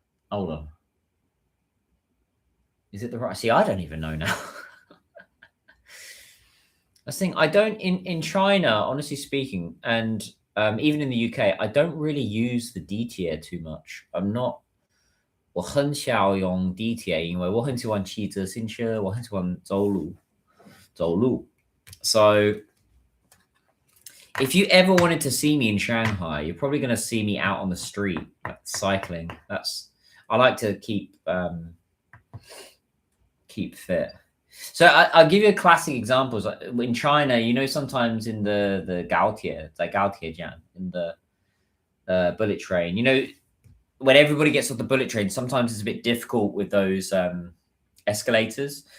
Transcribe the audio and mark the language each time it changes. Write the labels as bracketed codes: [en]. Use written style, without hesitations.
[en] Hold on. Is it the right? See, I don't even know now. I think I don't in China, honestly speaking, and even in the UK, I don't really use the D tier too much. I'm not. [zh] 我很少用地铁，因为我很喜欢骑自行车，我很喜欢走路。 [en] So if you ever wanted to see me in Shanghai, you're probably going to see me out on the street cycling. I like to keep fit. So I'll give you a classic examples. In China, you know, sometimes in the Gaotie, it's like Gaotiejian, in the bullet train, you know, when everybody gets off the bullet train, sometimes it's a bit difficult with those escalators.